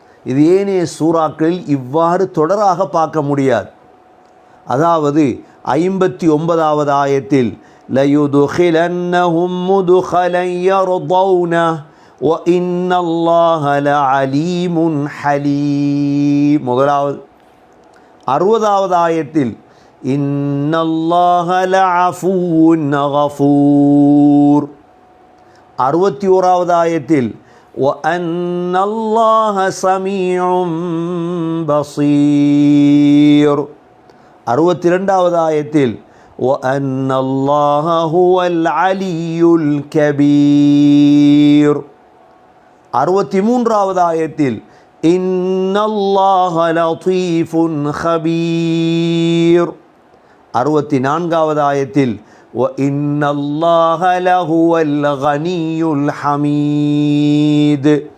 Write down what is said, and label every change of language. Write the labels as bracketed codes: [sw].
[ta] இது ஏனைய சூறாக்களில் இவ்வாறு தொடராக பார்க்க முடியாது. அதாவது 59வது ஆயத்தில் [ar] லயுதுகிலன்னஹும் முதுகலன் யர்தௌனஹு وَإِنَّ اللَّهَ لَعَلِيمٌ حَلِيمٌ. [ta] முதலாவது 60வது ஆயத்தில் [ar] إِنَّ اللَّهَ لَعَفُوٌّ غَفُورٌ. [ta] 61வது ஆயத்தில் [ar] وَأَنَّ اللَّهَ سَمِيعٌ بَصِيرٌ. [ta] 62வது ஆயத்தில் [ar] وَأَنَّ اللَّهَ هُوَ الْعَلِيُّ الْكَبِيرُ. [ta] 63வது ஆயத்தில் [ar] இன்னல்லாஹ லதீஃபுன் ஹபீர். [ta] 64வது ஆயத்தில் [ar] வ இன்னல்லாஹ லஹுவல் கனியுல் ஹமீத்.